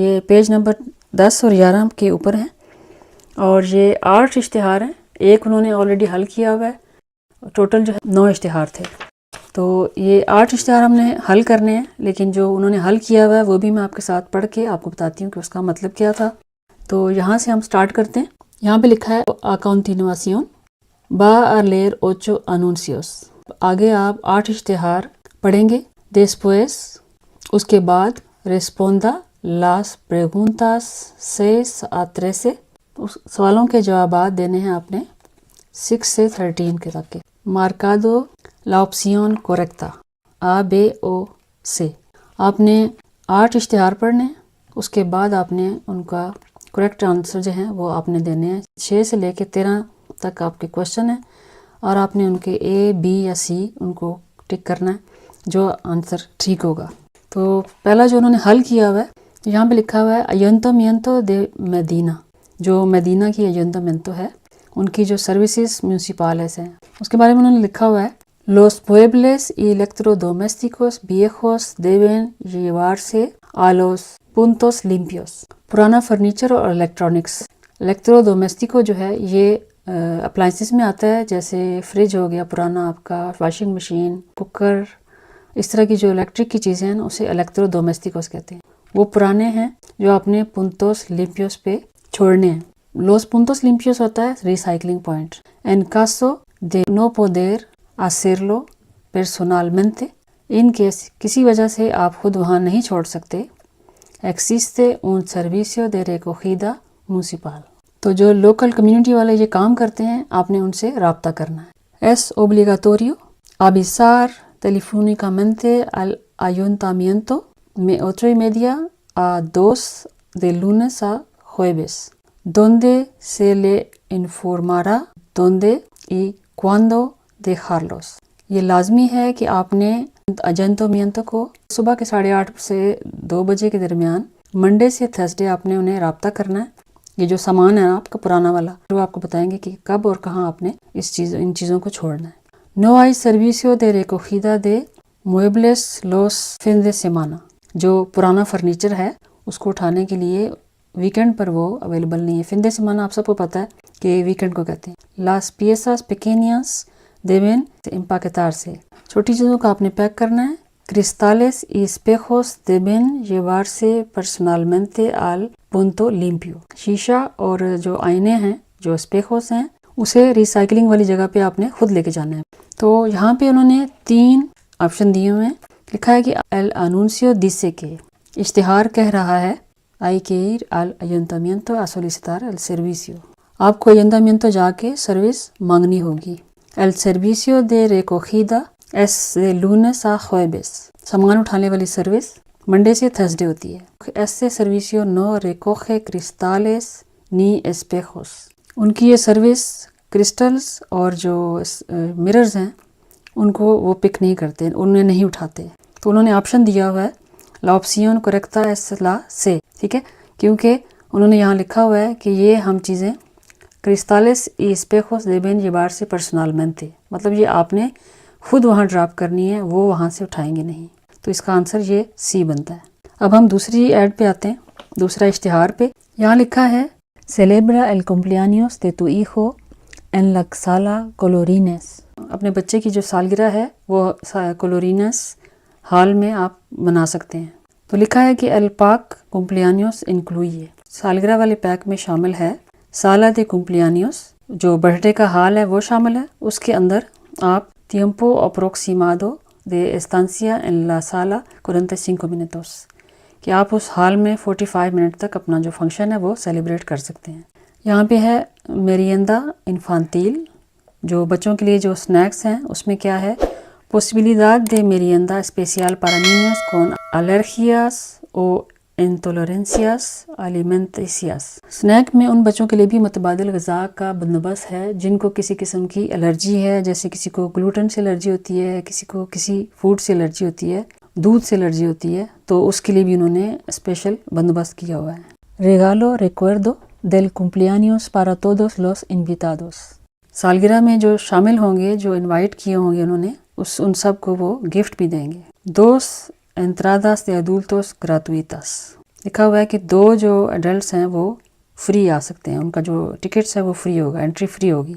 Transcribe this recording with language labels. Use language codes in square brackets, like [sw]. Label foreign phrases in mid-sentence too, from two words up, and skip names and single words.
[ur] یہ پیج نمبر 10 اور 11 کے اوپر ہیں اور یہ 8 اشتہار ہیں۔ ایک انہوں نے آلریڈی حل کیا ہوا ہے، ٹوٹل جو ہے 9 اشتہار تھے۔ تو یہ 8 اشتہار ہم نے حل کرنے ہیں، لیکن جو انہوں نے حل کیا ہوا ہے وہ بھی میں آپ کے ساتھ پڑھ کے آپ کو بتاتی ہوں کہ اس کا مطلب کیا تھا۔ تو یہاں سے ہم سٹارٹ کرتے ہیں۔ یہاں پہ لکھا ہے [es] a continuación va a leer 8 anuncios۔ [ur] آگے آپ 8 اشتہار پڑھیں گے۔ después اس کے بعد [es] responda las preguntas 6 a 13۔ [ur] سوالوں کے جوابات دینے ہیں آپ نے 6 سے 13 کے تک کے۔ [es] marcado la opción correcta A B O C۔ [ur] آپ نے 8 اشتہار پڑھنے، اس کے بعد آپ نے ان کا [en] correct answer [ur] جو ہیں وہ آپ نے دینے ہیں۔ 6 سے لے کے 13 تک آپ کے کوشچن ہیں اور آپ نے ان کے A B یا C ان کو ٹک کرنا ہے جو آنسر ٹھیک ہوگا۔ تو پہلا جو انہوں نے حل کیا ہوا ہے، یہاں پہ لکھا ہوا ہے [es] ayuntamiento de Medina، [ur] جو مدینہ کی ayuntamiento ہے، ان کی جو [en] services municipals [ur] ہیں اس کے بارے میں انہوں نے لکھا ہوا ہے۔ [es] Los muebles y electrodomésticos viejos deben llevarse a los puntos limpios۔ [ur] پرانا فرنیچر اور الیکٹرو ڈومیسٹیکو جو ہے یہ اپلائنسز میں آتا ہے، جیسے فریج ہو گیا پرانا آپ کا، [en] washing machine, [ur] کوکر، اس طرح کی جو الیکٹرک کی چیزیں ہیں اسے الیکٹرو ڈومیسٹیکوس کہتے ہیں۔ وہ پرانے ہیں جو اپنے [es] puntos limpios [ur] پہ چھوڑنے ہیں۔ [es] los puntos limpios [ur] ہوتا ہے [en] recycling point. [es] En caso de no poder hacerlo personalmente، [en] in case [ur] کسی وجہ سے آپ خود وہاں نہیں چھوڑ سکتے، [es] existe un servicio de recogida municipal، [ur] تو جو [en] local community [ur] والے یہ کام کرتے ہیں آپ نے ان سے رابطہ کرنا ہے۔ [es] Es obligatorio avisar telefónicamente al ayuntamiento de 8:30 a 2 de lunes a jueves، donde se le informará dónde y cuándo dejarlos۔ [ur] یہ لازمی ہے کہ آپ نے ayuntamiento کو صبح کے 8:30 سے 2 بجے کے درمیان منڈے سے تھرسڈے آپ نے انہیں رابطہ کرنا ہے۔ یہ جو سامان ہے آپ کا پرانا والا وہ آپ کو بتائیں گے کہ کب اور کہاں آپ نے ان چیزوں کو چھوڑنا ہے۔ [es] No hay servicio de recogida de muebles los fines de semana، [ur] جو پرانا فرنیچر ہے اس کو اٹھانے کے لیے ویکنڈ پر وہ اویلیبل نہیں ہے۔ [es] fin de semana [ur] آپ سب کو پتہ ہے کہ ویکنڈ کو کہتے ہیں۔ [es] Las piezas pequeñas deben empaquetarse، [ur] چھوٹی چیزوں کا آپ نے پیک کرنا ہے۔ [es] Cristales y espejos deben llevarse personalmente al punto limpio، [ur] شیشہ اور جو آئینے ہیں جو اسپیخوس ہیں اسے ریسائکلنگ والی جگہ پہ آپ نے خود لے کے جانا ہے۔ تو یہاں پہ انہوں نے 3 آپشن دیے ہوئے ہیں۔ لکھا ہے کہ [es] el anuncio dice que، [ur] اشتہار کہہ رہا ہے [es] hay que ir al ayuntamiento a solicitar el servicio، [ur] آپ کو ayuntamiento جا کے سروس مانگنی ہوگی۔ [es] El servicio de recogida es de lunes a jueves، [ur] سامان اٹھانے والی سروس منڈے سے تھرسڈے ہوتی ہے۔ [es] Este servicio no recoge cristales ni espejos، [ur] ان کی یہ سروس کرسٹلز اور جو مررز ہیں ان کو وہ پک نہیں کرتے، انہیں نہیں اٹھاتے۔ تو انہوں نے آپشن دیا ہوا ہے [es] la opción correcta es la C، [ur] ٹھیک ہے، کیونکہ انہوں نے یہاں لکھا ہوا ہے کہ یہ ہم چیزیں [es] cristales y espejos deben llevarse personalmente، [ur] مطلب یہ آپ نے خود وہاں ڈراپ کرنی ہے، وہ وہاں سے اٹھائیں گے نہیں۔ تو اس کا آنسر یہ سی بنتا ہے۔ اب ہم دوسری ایڈ پہ آتے ہیں، دوسرا اشتہار پہ۔ یہاں لکھا ہے [es] celebra el cumpleaños de tu hijo en la sala colorines، [ur] اپنے بچے کی جو سالگرہ ہے وہ colorines ہال میں آپ بنا سکتے ہیں۔ تو لکھا ہے کہ [es] el pack cumpleaños incluye، [ur] سالگرہ والے پیک میں شامل ہے [es] sala de cumpleaños، [ur] جو برتھ ڈے کا ہال ہے وہ شامل ہے، اس کے اندر آپ [es] tiempo aproximado de estancia en la sala 45 minutos، [ur] کہ آپ اس ہال میں 45 منٹ تک اپنا جو فنکشن ہے وہ سیلیبریٹ کر سکتے ہیں۔ یہاں پہ ہے [es] merienda infantil، [ur] جو بچوں کے لیے جو سنیکس ہیں اس میں کیا ہے [es] posibilidad de merienda especial para niños con alergias o intolerancias alimenticias، [ur] سنیک میں ان بچوں کے لیے بھی متبادل غذا کا بندوبست ہے جن کو کسی قسم کی الرجی ہے، جیسے کسی کو گلوٹن سے الرجی ہوتی ہے، کسی کو کسی فوڈ سے الرجی ہوتی ہے، دودھ سے الرجی ہوتی ہے، تو اس کے لیے بھی انہوں نے سپیشل بندوبست کیا ہوا ہے. [es] regalo recuerdo del cumpleaños para todos los invitados। [ur] سالگرہ میں جو شامل ہوں گے، جو انوائٹ کیے ہوں گے انہوں نے، ان سب کو وہ گفٹ بھی دیں گے. [es] dos entradas de adultos gratuitas, [ur] لکھا ہوا ہے کہ 2 جو ایڈلٹس ہیں وہ فری آ سکتے ہیں، ان کا جو ٹکٹس ہے وہ فری ہوگا, [en] entry free [ur] ہوگی.